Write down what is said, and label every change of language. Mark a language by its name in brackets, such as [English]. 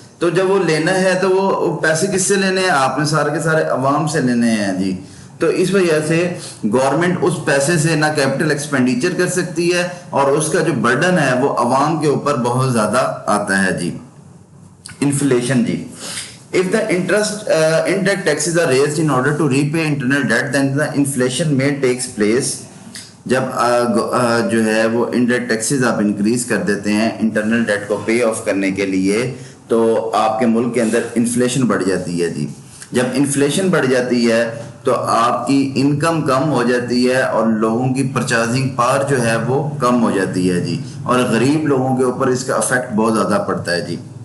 [Urdu] تو جب وہ لینا ہے تو وہ پیسے کس سے لینے ہیں, آپ نے سارے کے سارے عوام سے لینے ہیں جی. تو اس وجہ سے گورنمنٹ اس پیسے سے نہ کیپٹل ایکسپینڈیچر کر سکتی ہے, اور اس کا جو برڈن ہے وہ عوام کے اوپر بہت زیادہ آتا ہے جی. Inflation جی. [English] If the indirect taxes are raised in order to repay internal debt, then the inflation may takes place. [Urdu] جب جو ہے وہ انڈائریکٹ ٹیکسز آپ انکریز کر دیتے ہیں انٹرنل ڈیٹ کو پے آف کرنے کے لیے, تو آپ کے ملک کے اندر انفلیشن بڑھ جاتی ہے جی. جب انفلیشن بڑھ جاتی ہے تو آپ کی انکم کم ہو جاتی ہے, اور لوگوں کی پرچیزنگ پاور جو ہے وہ کم ہو جاتی ہے جی, اور غریب لوگوں کے اوپر اس کا افیکٹ بہت زیادہ پڑتا ہے جی.